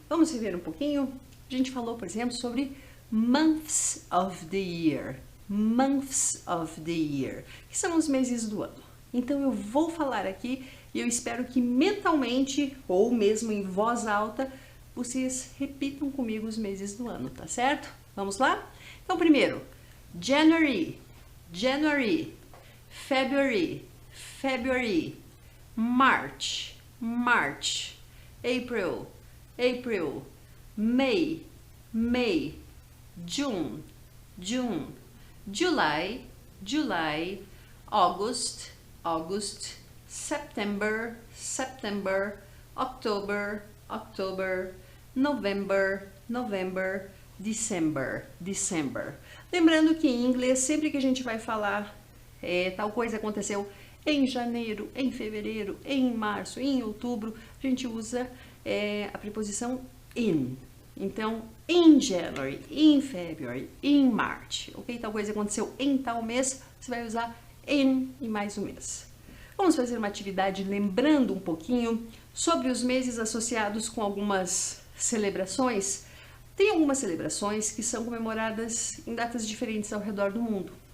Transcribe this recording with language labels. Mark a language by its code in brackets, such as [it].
[pt] Vamos rever um pouquinho? A gente falou, por exemplo, sobre [en] months of the year. Months of the year, [pt] que são os meses do ano. Então eu vou falar aqui e eu espero que mentalmente, ou mesmo em voz alta, vocês repitam comigo os meses do ano, tá certo? Vamos lá? [en] Então primeiro, January, January, February, February, March, March, April, April, May, May, June, June, July, July, August, August, September, September, October, October, November, November, December, December. [pt] Lembrando que em inglês, sempre que a gente vai falar tal coisa aconteceu em janeiro, em fevereiro, em março, em outubro, a gente usa a preposição in. Então, [en] in January, in February, in March, ok? [pt] Tal coisa aconteceu em tal mês, você vai usar in e mais um mês. Vamos fazer uma atividade lembrando um pouquinho sobre os meses associados com algumas celebrações. Tem algumas celebrações que são comemoradas em datas diferentes ao redor do mundo.